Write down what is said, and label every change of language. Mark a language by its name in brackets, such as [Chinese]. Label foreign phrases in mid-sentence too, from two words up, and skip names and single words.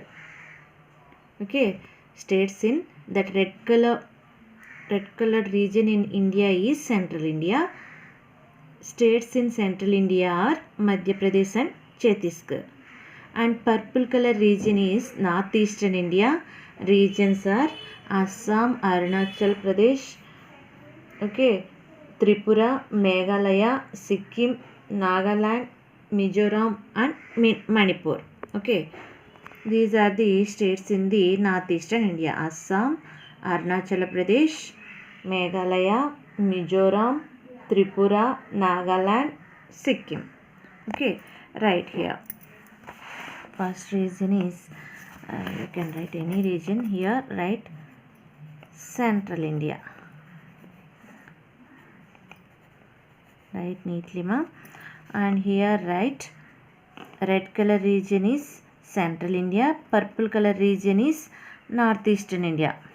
[English] Okay, states in that red colored region in India is central India. States in central India are Madhya Pradesh and Chhattisgarh. And purple color region is northeastern India. Regions are Assam, Arunachal Pradesh, okay, Tripura, Meghalaya, Sikkim, Nagaland, Mizoram and Manipur. Okay, these are the states in the northeastern India: Assam, Arunachal Pradesh, Meghalaya, Mizoram, Tripura, Nagaland, Sikkim. Okay, right here. First region is, you can write any region here, write central India. Write neatly, ma. And here write red color region is central India, purple color region is northeastern India.